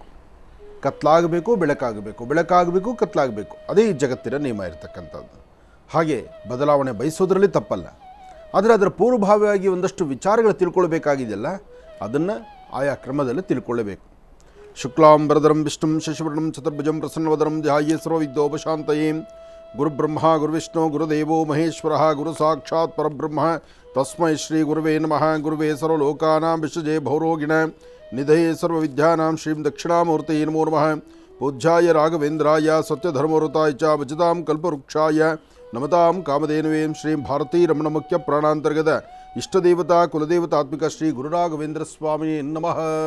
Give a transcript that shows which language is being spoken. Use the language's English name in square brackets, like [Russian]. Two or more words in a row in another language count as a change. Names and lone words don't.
[Kannada] ಕತ್ಲಾಗಬೇಕು, ಬೆಳಕಾಗಬೇಕು, ಬೆಳಕಾಗಬೇಕು, ಕತ್ಲಾಗಬೇಕು. ಅದೇ ಈ ಜಗತ್ತಿನ ನಿಯಮ ಇರತಕ್ಕಂಥದ್ದು. ಹಾಗೆ ಬದಲಾವಣೆ ಬಯಸೋದ್ರಲ್ಲಿ ತಪ್ಪಲ್ಲ. ಆದರೆ ಅದರ ಪೂರ್ವಭಾವಿಯಾಗಿ ಒಂದಷ್ಟು ವಿಚಾರಗಳು ತಿಳ್ಕೊಳ್ಬೇಕಾಗಿದೆಯಲ್ಲ, ಅದನ್ನು ಆಯಾ ಕ್ರಮದಲ್ಲಿ ತಿಳ್ಕೊಳ್ಳಬೇಕು. [Sanskrit] ಶುಕ್ಲಾಂಬರಧರಂ ವಿಷ್ಣುಂ ಶಶಿವರ್ಣಂ ಚತುರ್ಭುಜಂ ಪ್ರಸನ್ನವದನಂ ಧ್ಯಾಯೇ ಸರ್ವವಿದ್ಯೋಪಶಾಂತಯೇ. ಗುರುಬ್ರಹ್ಮ ಗುರುವಿಷ್ಣು ಗುರುದೇವೋ ಮಹೇಶ್ವರ ಗುರು ಸಾಕ್ಷಾತ್ ಪರಬ್ರಹ್ಮ ತಸ್ಮೈ ಶ್ರೀ ಗುರುವೇ ನಮಃ. ಗುರುವೇ ಸರ್ವಲೋಕಾನಾಂ ವಿಷಜೇ ಭೌರೋಗಿಣ ನಿಧಯೇ ಸರ್ವವಿದ್ಯಾನಾಂ ಶ್ರೀಂ ದಕ್ಷಿಣಾಮೂರ್ತಯೇ ನಮೋ ನಮಃ. ಪೂಜ್ಯಾಯ ರಾಘವೇಂದ್ರಾಯ ಸತ್ಯಧರ್ಮವೃತಾಯ ಚ ಭಜತಾಂ ಕಲ್ಪವೃಕ್ಷಾಯ ನಮತಾಂ ಕಾಮಧೇನುವೇ. ಶ್ರೀಂ ಭಾರತೀ ರಮಣ ಮುಖ್ಯ ಪ್ರಾಣಾಂತರ್ಗತ ಇಷ್ಟದೇವತಾ ಕುಲದೇವತಾತ್ಮಿಕ ಶ್ರೀ ಗುರುರಾಘವೇಂದ್ರ ಸ್ವಾಮಿ ನಮಃ.